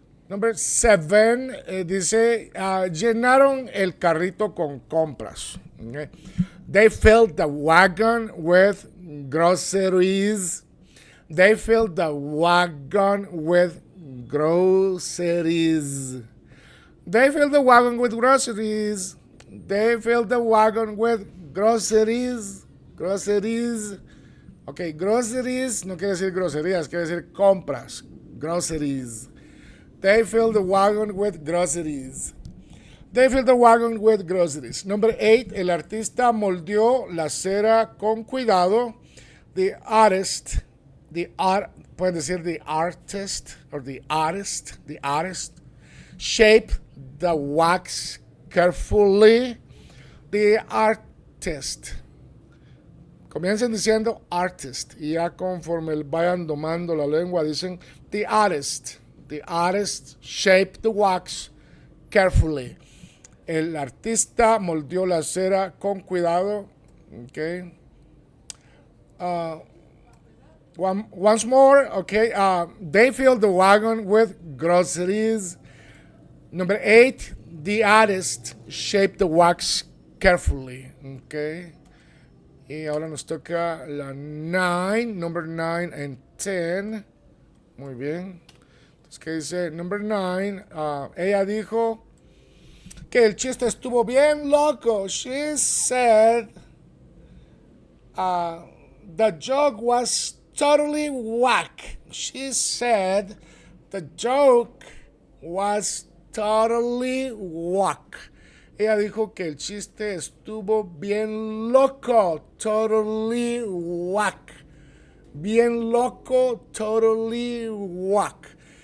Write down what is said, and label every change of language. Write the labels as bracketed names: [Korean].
[English] Number 7 [Spanish] dice, llenaron el carrito con compras. [English] Okay. They filled the wagon with groceries. They filled the wagon with groceries. They filled the wagon with groceries. They filled the wagon with groceries. Groceries. [Spanish] Ok, groceries no quiere decir groserías, quiere decir compras. [English] Groceries. They filled the wagon with groceries. They filled the wagon with groceries. Number 8, [Spanish] el artista moldeó la cera con cuidado. [English] The artist, [Spanish] pueden decir [English] the artist, or the artist, shaped the wax carefully. The artist. [Spanish] Comiencen diciendo artist y ya conforme vayan domando la lengua dicen the artist. [English] The artist shaped the wax carefully. [Spanish] El artista moldeó la cera con cuidado. Okay. [English] Once more, okay. They fill the wagon with groceries. Number 8, the artist shaped the wax carefully. [Spanish] Okay. Y ahora nos toca la 9, [English] number 9 and 10. [Spanish] Muy bien. Entonces, ¿qué dice? [English] Number 9, [Spanish] ella dijo que el chiste estuvo bien loco. [English] She said the joke was totally whack. She said the joke was totally whack. [Spanish] Ella dijo que el chiste estuvo bien loco. [English] Totally whack. [Spanish] Bien loco, [English] totally whack.